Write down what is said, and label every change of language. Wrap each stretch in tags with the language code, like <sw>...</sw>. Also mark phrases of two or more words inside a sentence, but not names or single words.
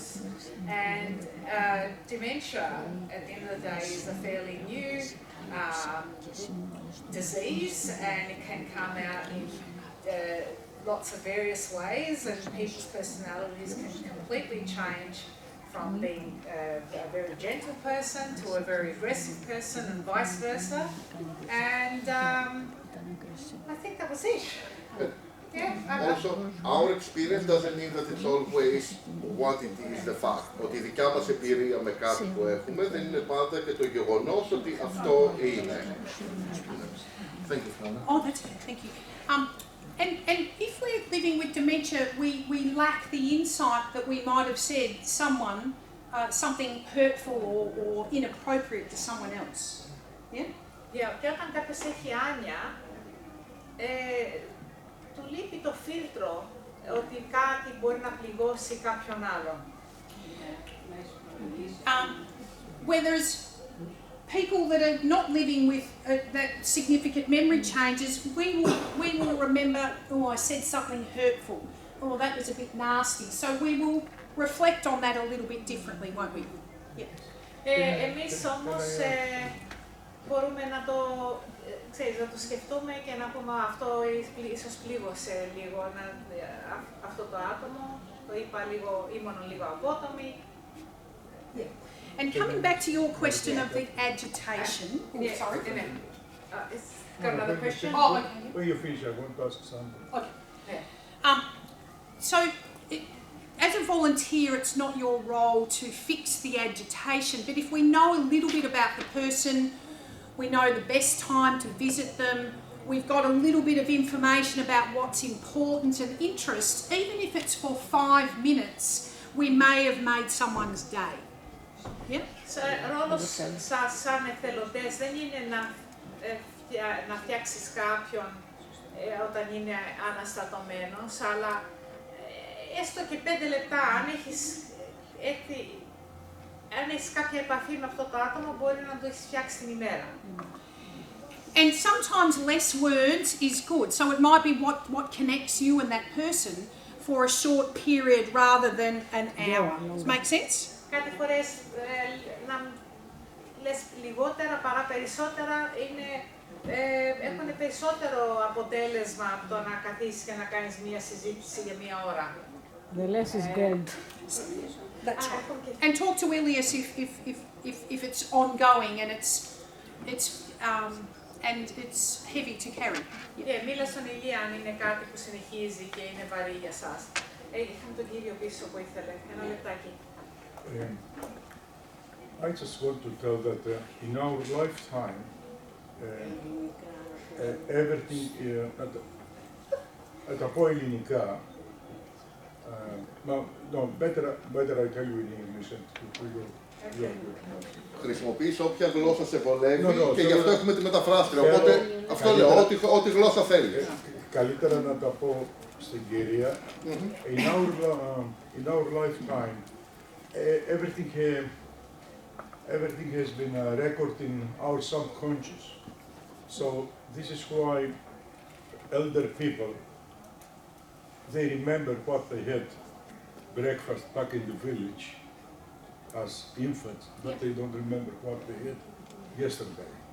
<en>And dementia, at the end of the day, is a fairly new disease, and it can come out in lots of various ways, and people's personalities can completely change from being a very gentle person to a very aggressive person and vice versa. And I think that was it. Yeah. Also, our experience doesn't mean that it's always what it is the fact.</en> <el>Ότι η δικιά μας εμπειρία με κάτι που έχουμε δεν είναι πάντα και το γεγονός ότι αυτό είναι.</el> <en>Thank you, Fiona. Oh, that's good. Thank you. And if we're living with dementia, we lack the insight that we might have said something hurtful or inappropriate to someone else. Yeah? Yeah,</en> <el>και όταν κάποιος έχει άνοια, του λείπει το φίλτρο ότι κάτι μπορεί να πληγώσει κάποιον άλλον.</el> <en>Where there's people that are not living with that significant memory changes, we will remember, oh, I said something hurtful, oh, that was a bit nasty. So we will reflect on that a little bit differently, won't we? Yeah.</en> <el>Εμείς όμως μπορούμε να το, να το σκεφτούμε και να πούμε αυτό ίσως πλήγωσε λίγο αυτό το άτομο, το είπα λίγο, ήμουν λίγο απότομη.</el> <en>Yeah. And coming back to your question of the agitation. Sorry. Got another question? Oh, okay. When you finish, I want to ask something. Okay. So, as a volunteer, it's not your role to fix the agitation, but if we know a little bit about the person, we know the best time to visit them, we've got a little bit of information about what's important and interest, even if it's for 5 minutes, we may have made someone's day. Yeah?</en> <el>Ρόλος σας σαν εθελοντές δεν είναι να φτιάξεις κάποιον όταν είναι αναστατωμένος, αλλά έστω και 5 λεπτά, αν έχεις κάποια επαφή με αυτό το άτομο, μπορεί να το έχεις φτιάξει την ημέρα.</el> <en>And sometimes less words is good, so it might be what connects you and that person for a short period rather than an hour. Does it make sense?</en> <el>Κάτι φορές να λες λιγότερα παρά περισσότερα έχουν περισσότερο αποτέλεσμα από το να καθίσεις και να κάνεις μία συζήτηση για μία ώρα.</el> <en>The less is good. That's right. And talk to Elias if it's ongoing and it's heavy to carry.</en> <el>Μίλα στον Ηλία αν είναι κάτι που συνεχίζει και είναι βαρύ για σας. Είχαμε τον κύριο πίσω που ήθελε. Ένα λεπτάκι.</el> <en>I just want to tell that in our lifetime, everything,</en> <el>τα πω ελληνικά,</el> <en>no, better I tell you in English and</en> <el>Χρησιμοποιείς όποια γλώσσα σε βολεύει και γι' αυτό έχουμε τη μεταφράστρια, οπότε αυτό λέω, ό,τι γλώσσα θέλεις. Καλύτερα να τα πω στην κυρία.</el> <en>In our lifetime, everything has been recorded in our subconscious. So this is why elder people, they remember what they had breakfast back in the village as infants, but they don't remember what they had yesterday.</en>